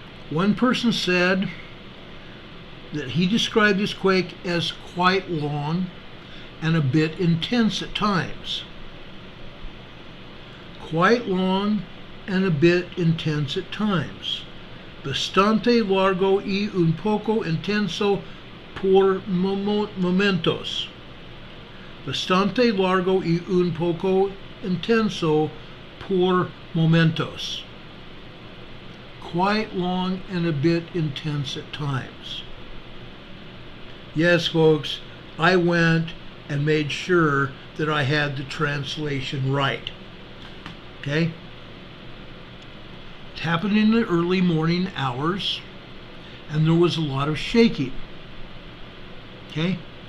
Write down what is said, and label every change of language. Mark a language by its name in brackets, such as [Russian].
[English] One person said that he described this quake as quite long and a bit intense at times. Quite long and a bit intense at times. [Spanish] Bastante largo y un poco intenso por momentos. Bastante largo y un poco intenso por momentos. [English] Quite long and a bit intense at times. Yes, folks, I went and made sure that I had the translation right. Okay? It happened in the early morning hours, and there was a lot of shaking. Okay?